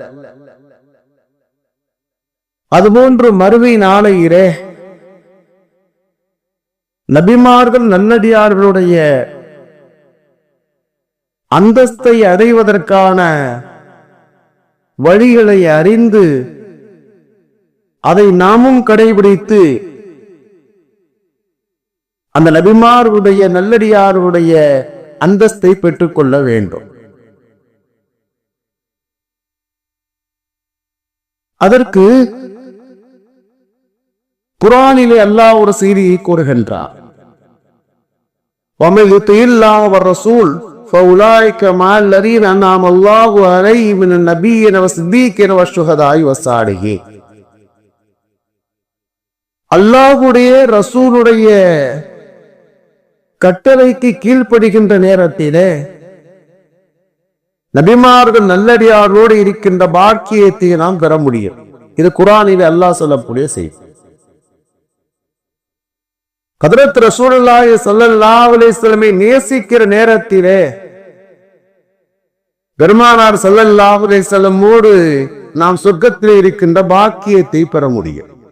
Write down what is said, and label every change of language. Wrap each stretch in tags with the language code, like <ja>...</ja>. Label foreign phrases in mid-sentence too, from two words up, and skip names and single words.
<ta>அதுபோன்று மறுமை நாளையிலே நபிமார்கள், நல்லடியார்களுடைய அந்தஸ்தை அடைவதற்கான வழிகளை அறிந்து அதை நாமும் கடைபிடித்து அந்த நபிமார்களுடைய, நல்லடியார்களுடைய அந்தஸ்தை பெற்றுக்கொள்ள வேண்டும். அதற்கு குர்ஆனிலே அல்லாஹ் ஒரு செய்தியை கூறுகின்றார்.</ta> <ar>وَمَن يُطِعِ اللَّهَ وَالرَّسُولَ فَأُولَٰئِكَ مَعَ الَّذِينَ أَنْعَمَ اللَّهُ عَلَيْهِم مِّنَ النَّبِيِّينَ وَالصِّدِّيقِينَ وَالشُّهَدَاءِ وَالصَّالِحِينَ.</ar> <ta>அல்லாஹ்வுடைய ரசூலுடைய கட்டளைக்கு கீழ்ப்படுகின்ற நேரத்திலே நபிமார்கள் நல்லடியாரோடு இருக்கின்ற பாக்கியத்தை நாம் பெற முடியும். இது குர்ஆனில் அல்லாஹ் சொல்லக்கூடிய செய்தி. ஹஜ்ரத்</ta> <ar>رسول الله صلى الله عليه وسلم</ar> <ta>நேசிக்கிற நேரத்திலே பெருமானார்</ta> <ar>صلى الله عليه وسلم</ar> <ta>நாம் சொர்க்கத்திலே இருக்கின்ற பாக்கியத்தை பெற முடியும்.</ta>